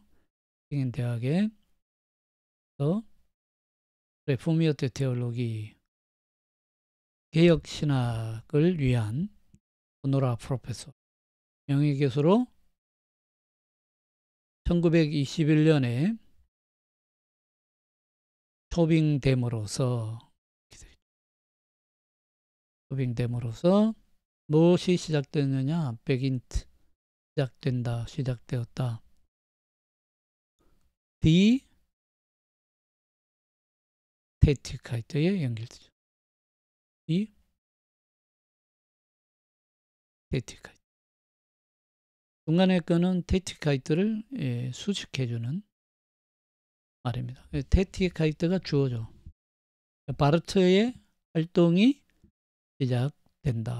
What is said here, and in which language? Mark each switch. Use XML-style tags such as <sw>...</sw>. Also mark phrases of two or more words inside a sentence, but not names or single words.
<ko>괴팅엔 대학에서</ko> <de>reformierte Theologie</de> <ko>개혁신학을 위한</ko> <de>Honorar Professor</de> <ko>명예교수로 1921년에 초빙됨으로써 무엇이 시작되느냐? beginnt 시작되었다.</ko> <de>Die Tätigkeit</de> <ko>에 연결되죠. 이 Tätigkeit. 중간에 거는 Tätigkeit를 수식해주는 말입니다. Tätigkeit가 주어죠. 바르트의 활동이 시작된다.</ko>